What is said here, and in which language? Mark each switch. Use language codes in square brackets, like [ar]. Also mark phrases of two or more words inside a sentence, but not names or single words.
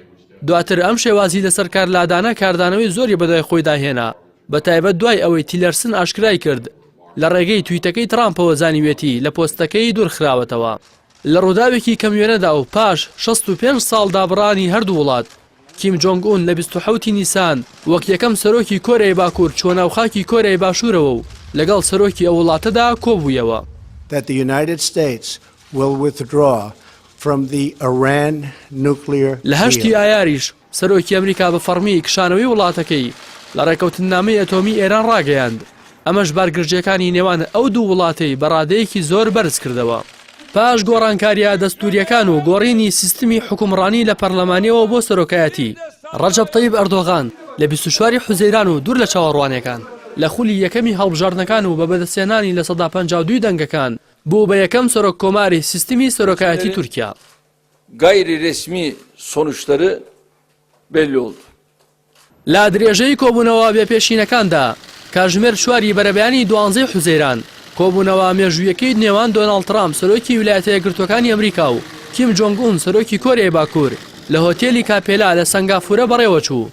[ckb] دواتر ئەم شێوازی لەسەر کارلادانە کاردانەوەی زۆری بەدوای خۆی داهێنا، بەتایبەت دوای ئەوەی تیلەرسن ئاشکرای کرد لە ڕێگەی تویتەکەی ترامپەوە زانیوێتی لە پۆستەکەی دوورخراوەتەوە. لە ڕووداوێکی کەمیێنەدا و پاش 65 ساڵ دابڕانی هەردوو وڵات کیم جۆنگ ئون لە 27 نیسان وەک یەکەم سەرۆکی کۆرەی باکوور چۆ ناوخاکی کۆرەی باشوورەوە و لەگەڵ سەرۆکی ئەو وڵاتەدا کۆبوویەوە. [en] That the United States will withdraw from the Iran nuclear [ckb] لە 8 ئایاریش سەرۆکی ئەمریکا بە فەرمی کشانەوەی وڵاتەکەی لە ڕێکەوتنامەی ئەتۆمی ئێران ڕاگەیاند. ئەمەش بارگرژیەکانی نێوان ئەو دوو وڵاتەی بەڕادەیەکی زۆر بەرز کردەوە. پاش گۆڕانکاریە دەستوریەکان و گۆڕینی سیستمی حکومڕانی لە پەرلەمانیەوە بۆ سەرۆکایەتی ڕەجەب تەیب ئەردۆغان لە 24 حوزەیران و دوور لە چاوەڕوانیەکان لە خولی یەکەمی هەڵبژاردنەکان و بە بەدەستێنانی لە 152 دەنگەکان بوو بە یەکەم سەرۆک کۆماری سیستمی سەرۆکایەتی تورکیا. [tr] Gayri resmi sonuçları belli oldu. [ckb] لا درێژەی کۆبوونەوە بێپێشینەکاندا کاتژمێر چواری بەرەبەیانی 12 حوزەیران کۆبوونەوە مێژوویەکەی نێوان دۆناڵد ترامپ سەرۆکی ویلایەتە یەکگرتووەکانی ئەمریکا و کیم جۆنگ ئون سەرۆکی کۆرەی باکوور لە هۆتێلی کاپێلا لە سەنگافورە بەڕێوە چوو.